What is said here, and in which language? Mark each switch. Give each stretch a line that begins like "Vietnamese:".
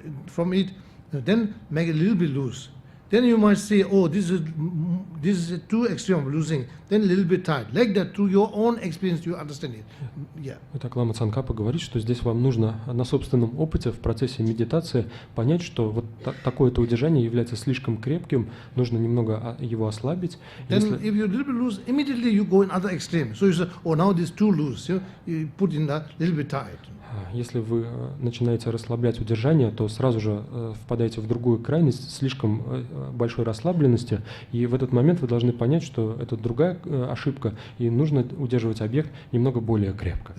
English: From it, then make it a little bit loose. Then you might say, this is too extreme of losing. Then a little bit tight. Like that, through your own experience, you understand it. Yeah.
Russian: Итак, Лама Цонкапа говорит, что здесь вам нужно на собственном опыте в процессе медитации понять, что вот такое-то удержание является слишком крепким, нужно немного его ослабить.
English: Then if you a little bit loose, immediately you go in other extreme. So you say, now this is too loose. You put in a little bit tight.
Russian: Если вы начинаете расслаблять удержание, то сразу же впадаете в другую крайность, слишком большой расслабленности, и в этот момент вы должны понять, что это другая ошибка, и нужно удерживать объект немного более крепко.